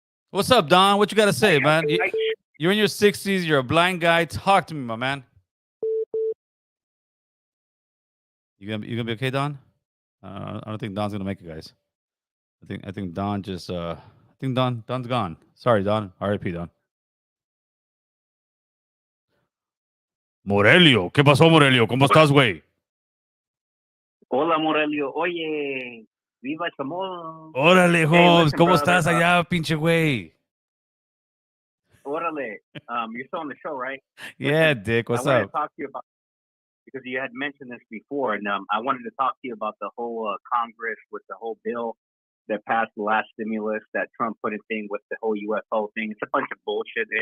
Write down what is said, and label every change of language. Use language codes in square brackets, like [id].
[en] What's up, Don? What you got to say, man? You're in your 60s. You're a blind guy. Talk to me, my man. You gonna be okay, Don? I don't think Don's gonna make it, guys. I think Don just Don's gone. Sorry, Don. R.I.P. Don. [es] Morelio, ¿qué pasó, Morelio? ¿Cómo estás, güey? Hola, Morelio. Oye, viva Chamón. Órale, Holmes. ¿Cómo estás allá, pinche güey? Órale. [en] You're still on the show, right? Yeah, Dick. What's up? I wanted to talk to you about, because you had mentioned this before, and I wanted to talk to you about the whole Congress with the whole bill that passed the last stimulus that Trump put in thing with the whole UFO thing. It's a bunch of bullshit.